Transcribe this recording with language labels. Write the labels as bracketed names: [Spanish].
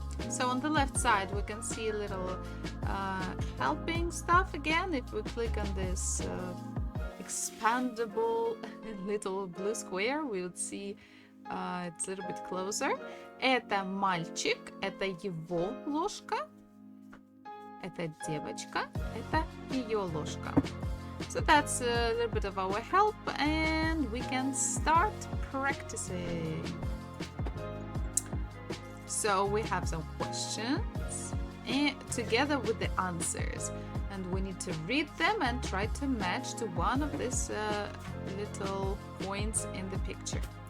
[English] So on the left side we can see a little helping stuff again. If we click on this expandable little blue square, we would see it's a little bit closer. [Russian] Это мальчик, это его ложка. это девочка, это ее ложка. [English] So that's a little bit of our help, and we can start practicing. So we have some questions and together with the answers, and we need to read them and try to match to one of these little points in the picture.